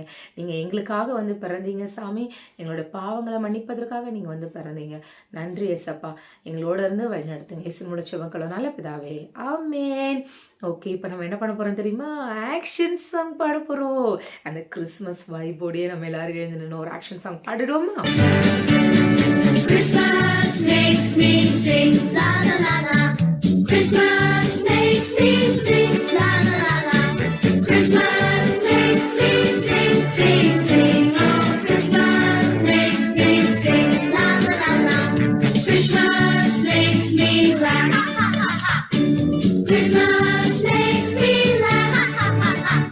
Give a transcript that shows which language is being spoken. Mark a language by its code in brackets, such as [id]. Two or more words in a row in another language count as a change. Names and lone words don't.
[ta] நீங்கள் எங்களுக்காக வந்து பிறந்தீங்க சாமி. எங்களுடைய பாவங்களை மன்னிப்பதற்காக நீங்கள் வந்து பிறந்தீங்க. நன்றி ஏசப்பா. எங்களோட இருந்து வழிநடத்துங்க. இயேசு மூலம் ஜெபங்களோ நல்ல பிதாவே, ஆமேன். ஓகே, இப்போ நம்ம என்ன பண்ண போகிறோம் தெரியுமா? [en] action song [ta] பாட போகிறோம். அந்த கிறிஸ்மஸ் வைபோடையே நம்ம எல்லாரும் எழுந்து நின்று ஒரு [en] action song [ta] பாடிடுவோமா? [en] Christmas makes me sing, la la la la. Christmas makes me sing, la la la la. Christmas makes me sing, sing, sing. Oh, Christmas makes me sing, la la la la. Christmas makes me laugh, ha ha ha ha. Christmas makes me laugh, ha ha ha ha.